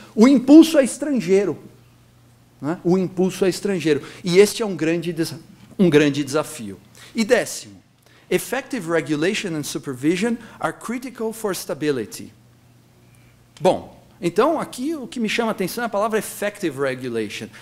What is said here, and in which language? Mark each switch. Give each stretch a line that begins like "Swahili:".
Portuguese: O impulso é estrangeiro. Não é? O impulso é estrangeiro. E este é um grande desafio.
English: E 10º, effective regulation and supervision are critical for stability.
Portuguese: Bom, então, aqui o que me chama a atenção é a palavra effective regulation.